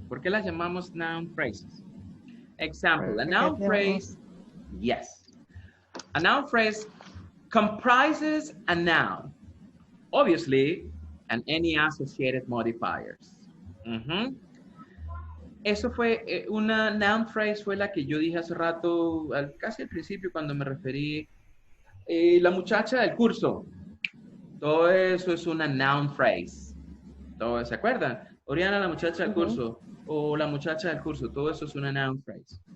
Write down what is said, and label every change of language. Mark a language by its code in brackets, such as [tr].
[es] ¿Por qué las llamamos noun phrases? [en] Example, a noun phrase, yes. A noun phrase comprises a noun, obviously, and any associated modifiers. [es] Eso fue, una noun phrase fue la que yo dije hace rato, casi al principio cuando me referí, la muchacha del curso. Todo eso es una noun phrase. Todo, ¿se acuerdan? Oriana, la muchacha del curso, o la muchacha del curso, todo eso es una noun phrase.